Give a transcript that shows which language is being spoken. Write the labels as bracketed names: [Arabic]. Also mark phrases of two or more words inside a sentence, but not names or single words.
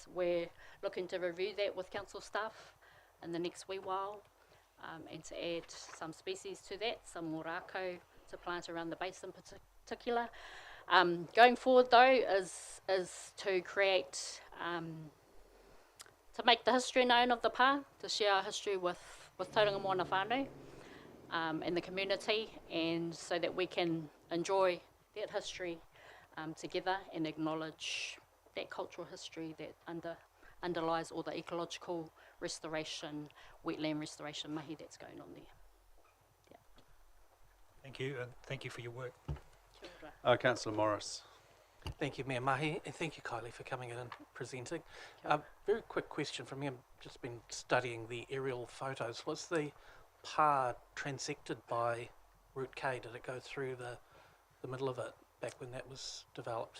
[English] We're looking to review that with council staff in the next wee while, and to add some species to that, some more rako to plant around the base in particular. Going forward though is to create to make the history known of the pā, to share our history with tauranga moana whānau and the community, and so that we can enjoy that history together and acknowledge that cultural history that underlies all the ecological restoration, wetland restoration mahi that's going on there. Yeah. Thank you, and thank you for your work. [Māori] Kia ora. [English] Councillor Morris. Thank you, Mayor Mahi, and thank you, Kylie, for coming in and presenting. Very quick question from me. I've just been studying the aerial photos. Was the pā transected by Route K? Did it go through the middle of it back when that was developed?